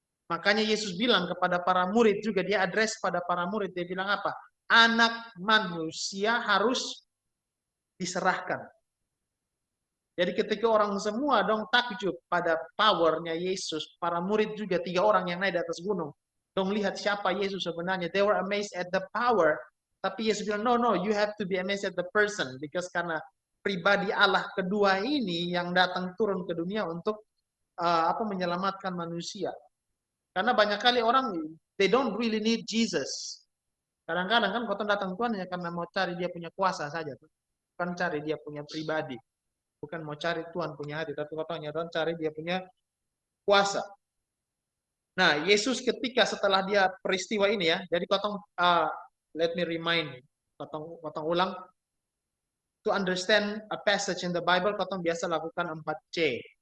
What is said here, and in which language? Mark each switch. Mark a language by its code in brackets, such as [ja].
[id] Makanya Yesus bilang kepada para murid juga, dia address pada para murid, dia bilang apa? Anak manusia harus diserahkan. Jadi ketika orang semua dong takjub pada powernya Yesus, para murid juga 3 orang yang naik di atas gunung, dong lihat siapa Yesus sebenarnya. [en] They were amazed at the power. [id] Tapi Yesus bilang, [en] no, you have to be amazed at the person. Because [id] karena pribadi Allah kedua ini yang datang turun ke dunia untuk menyelamatkan manusia. Karena banyak kali orang, [en] they don't really need Jesus. [id] Kadang-kadang kan kau datang Tuhan hanya karena mau cari dia punya kuasa saja. Bukan cari dia punya pribadi. Bukan mau cari Tuhan punya hati, tapi katanya Tuhan cari dia punya kuasa. Nah, Yesus ketika setelah dia peristiwa ini ya, jadi [en] let me remind, [id] potong ulang, [en] to understand a passage in the Bible, [id] biasa lakukan 4C.